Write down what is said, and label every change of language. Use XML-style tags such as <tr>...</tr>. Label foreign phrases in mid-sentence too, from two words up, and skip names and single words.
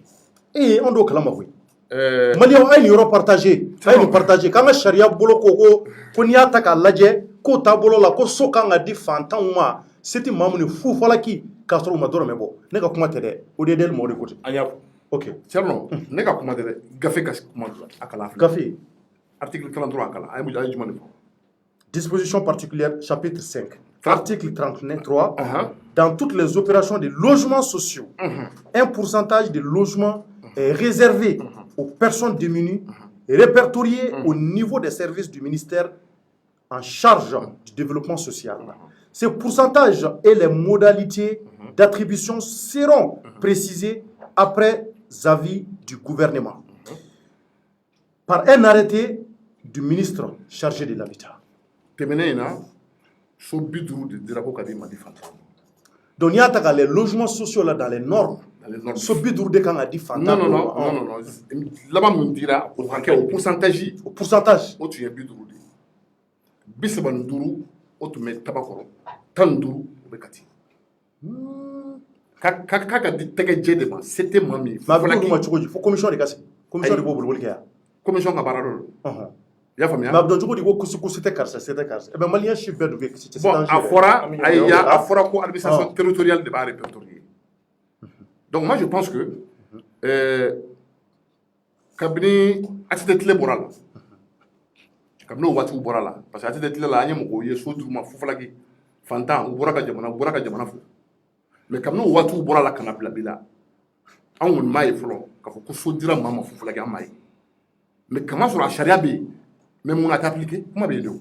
<bm>anw t'o kalama koyi maliyɛnw a ye nin yɔrɔ partager a ye nin partager k'an ka sariya bolo ko n'i y'a ta k'a lajɛ k'o taabolo la ko so kan ka di fantanw ma se tɛ maa mun ye fufalaki k'a sɔrɔ u ma dɔrɔmɛ bɔ ne ka kuma tɛ dɛ o de ye dɛli mɔgɔ de ko ten an y'a fɔ ok Thierno ne ka kuma tɛ dɛ gafe ka kuma a kalan filɛ gafe article 33 a kalan a ye jumɛn de fɔ</bm> <fr>disposition particulière chapitre 5 article 33 dans toutes les opérations de logements sociaux un pourcentage de logements est réservé aux personnes démunies répertoriées au niveau des services du ministère en charge du développement social. Ces pourcentages et les modalités d'attribution seront précisés après avis du gouvernement par un arrêté du ministre chargé de l'habitat. Donc il y a les logements sociaux là dans les normes.</fr> <bm>So biduru de kan ka di fantan non laban mun dira o hakɛ o pourcentage o tun ye 50 de 35 o tun bɛ tabakɔrɔ 15 o bɛ kati ka di tɛgɛ jɛ de ma se tɛ maa min ma cogo di fo commission de ka sigi commission de b'o boliboli kɛ yan commission ka baara dɔ don i y'a faamuya mais a bɛ dɔn cogo di ko kusi tɛ karisa se tɛ karisa mais maliyɛn si bɛɛ dun bɛ kisi bon a fɔra ko</bm> <fr>administration territoriale</fr> <bm>de b'a répertorier.</bm> <fr>Donc moi je pense que</fr> <bm>kabini ATT tile bɔra la kabini o waati bɔra la</bm> <fr>parce que</fr> <bm>ATT tile la an ye mɔgɔw ye so d'u ma fufalaki fantan u bɔra ka jamana fo mais kabini o waati bɔra la ka na bila bi la an kɔni m'a ye fɔlɔ k'a fɔ ko so dira maa ma fufalaki an m'a ye mais kama sɔrɔ a sariya bɛ yen mais mun na t'a appliqué kuma bɛ yen de o.</bm>